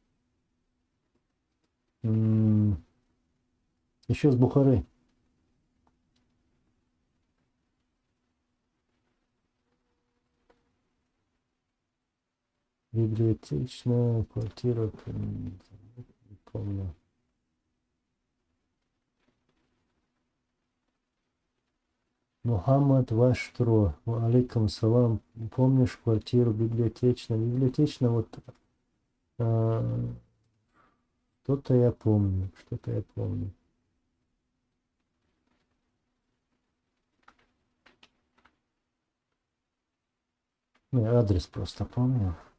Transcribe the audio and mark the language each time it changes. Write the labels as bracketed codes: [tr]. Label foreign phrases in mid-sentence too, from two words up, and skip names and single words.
[ru] Еще с Бухары. Библиотечная квартира, не помню. [ar] Мухаммад Ваштро, عليكم سلام. [ru] Помнишь квартиру библиотечная? Библиотечная, вот что-то я помню, что-то я помню. Ну, я адрес просто помню.